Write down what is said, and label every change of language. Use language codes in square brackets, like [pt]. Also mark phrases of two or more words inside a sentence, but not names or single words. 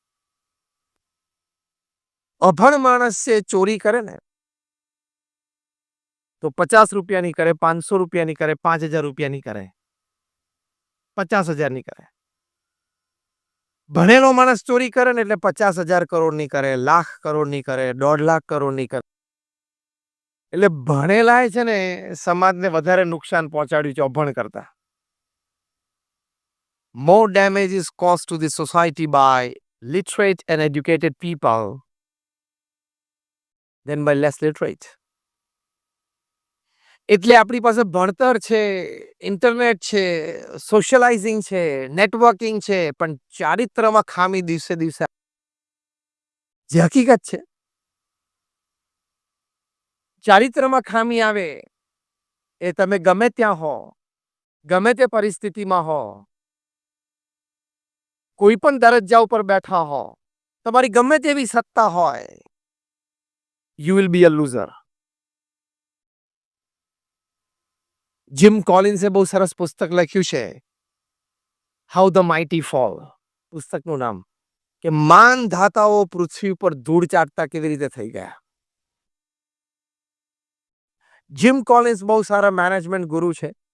[gu] અભણ માણસ છે ચોરી કરે ને તો 50 રૂપિયાની કરે, 500 રૂપિયાની કરે, 5000 રૂપિયાની કરે, 50,000 ની કરે. ભણેલો માણસ ચોરી કરે ને એટલે 50,000 કરોડની કરે, લાખ કરોડની કરે, 1.5 લાખ કરોડની કરે. એટલે ભણેલાય છે ને સમાજને વધારે નુકસાન પહોંચાડ્યું છે અભણ કરતા. [en] More damage is caused to the society by literate and educated people than by less literate. [gu] એટલે આપણી પાસે ભણતર છે, ઇન્ટરનેટ છે, સોશિયલાઇઝિંગ છે, નેટવર્કિંગ છે, પણ ચારિત્રમાં ખામી દિવસે દિવસે, જે હકીકત છે, ચારિત્રમાં ખામી આવે એ તમે ગમે ત્યાં હો, ગમે તે પરિસ્થિતિમાં હો, કોઈ પણ દરજ્જા ઉપર બેઠા હો, તમારી ગમે તેવી સત્તા હોય, [en] you will be a loser. [gu] જીમ કોલિન્સે બહુ સરસ પુસ્તક લખ્યું છે, હાઉ ધ માઇટી ફોલ. પુસ્તકનું નામ કે માનધાતાઓ પૃથ્વી પર ધૂળ ચાટતા કેવી રીતે થઈ ગયા. જીમ કોલિન્સ બહુ સારા [en] management guru [gu] છે.